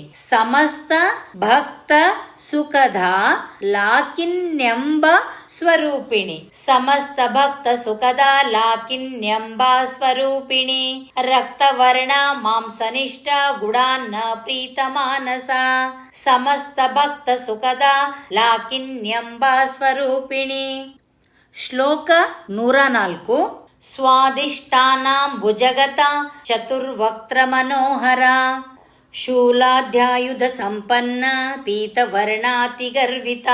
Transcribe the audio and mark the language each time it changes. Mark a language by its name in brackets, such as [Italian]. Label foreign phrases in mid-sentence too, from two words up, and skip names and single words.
[Sanskrit] ಸಮಸ್ತ ಭಕ್ತ ಸುಖದ ಲಾಕಿನ್ಯಂಬ ಸ್ವರೂಪಿಣಿ. ಸಮಸ್ತ ಭಕ್ತ ಸುಖದ ಲಾಕಿನ್ಯಂಬ ಸ್ವರೂಪಿಣಿ. ರಕ್ತವರ್ಣ ಮಾಂಸನಿಷ್ಠ ಗುಡಾನ್ನ ಪ್ರೀತ ಮಾನಸ. ಸಮಸ್ತ ಭಕ್ತ ಸುಖದ ಲಾಕಿನ್ಯಂಬ ಸ್ವರೂಪಿಣಿ. ಶ್ಲೋಕ 104. ಸ್ವಾದಿಷ್ಟಾನಾಂ ಭುಜಗತ ಚತುರ್ವಕ್ತ್ರ ಮನೋಹರ. ಶೂಲಾಧ್ಯಾಯುಧ ಸಂಪನ್ನ ಪೀತವರ್ಣಾತಿ ಗರ್ವಿತ.